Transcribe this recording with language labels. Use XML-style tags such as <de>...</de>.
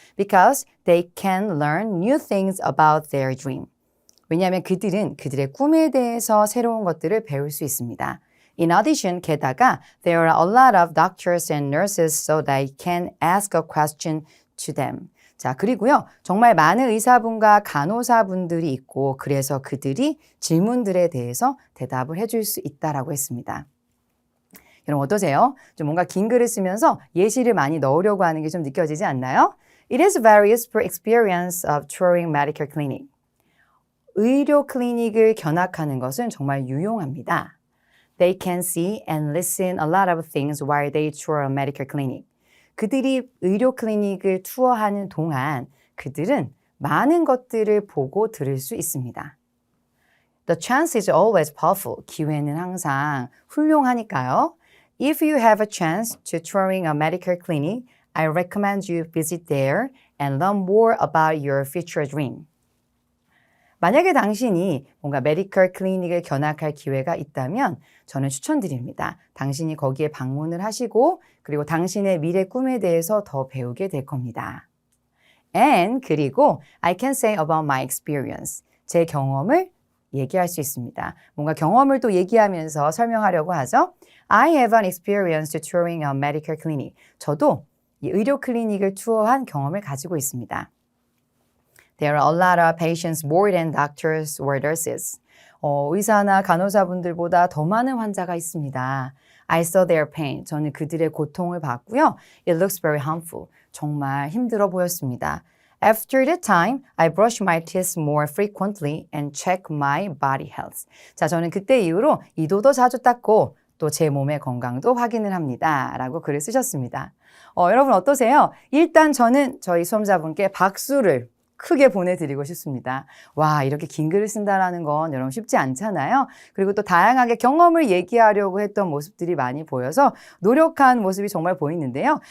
<en>Because they can learn new things about their dream.</en> <ko>왜냐하면 그들은 그들의 꿈에 대해서 새로운 것들을 배울 수 있습니다.</ko> <en>In addition,</en> <ko>게다가</ko> <en>there are a lot of doctors and nurses so they can ask a question to them.</en> <ko>자, 그리고요. 정말 많은 의사분과 간호사분들이 있고 그래서 그들이 질문들에 대해서 대답을 해줄 수 있다라고 했습니다. 여러분 어떠세요? 좀 뭔가 긴 글을 쓰면서 예시를 많이 넣으려고 하는 게 좀 느껴지지 않나요?</ko> <en>It is very useful experience of touring medical clinic.</en> <ko>의료 클리닉을 견학하는 것은 정말 유용합니다.</ko> <en>They can see and listen a lot of things while they tour a medical clinic.</en> <ko>그들이 의료 클리닉을 투어하는 동안 그들은 많은 것들을 보고 들을 수 있습니다.</ko> <en>The chance is always powerful.</en> <ko>기회는 항상 훌륭하니까요.</ko> <en>If you have a chance to touring a medical clinic, I recommend you visit there and learn more about your future dream.</en> <ko>만약에 당신이 뭔가 메디컬 클리닉을 견학할 기회가 있다면 저는 추천드립니다. 당신이 거기에 방문을 하시고 그리고 당신의 미래 꿈에 대해서 더 배우게 될 겁니다.</ko> <en>And</en> <ko>그리고</ko> <en>I can say about my experience.</en> <ko>제 경험을 얘기할 수 있습니다. 뭔가 경험을 또 얘기하면서 설명하려고 하죠.</ko> <en>I have an experience touring a medical clinic.</en> <ko>저도 이 의료 클리닉을 투어한 경험을 가지고 있습니다.</ko> <en>There are a lot of patients more than doctors or nurses.</en> <ko>의사나 간호사분들보다 더 많은 환자가 있습니다.</ko> <en>I saw their pain.</en> <ko>저는 그들의 고통을 봤고요.</ko> <en>It looks very harmful.</en> <ko>정말 힘들어 보였습니다.</ko> <en>After that time, I brush my teeth more frequently and check my body health.</en> <ko>자, 저는 그때 이후로 이도도 자주 닦고 또 제 몸의 건강도 확인을 합니다. 라고 글을 쓰셨습니다. 여러분 어떠세요? 일단 저는 저희 수험자분께 박수를 크게 보내드리고 싶습니다. 와, 이렇게 긴 글을 쓴다라는 건 여러분 쉽지 않잖아요. 그리고 또 다양하게 경험을 얘기하려고 했던 모습들이 많이 보여서 노력한 모습이 정말 보이는데요.</ko>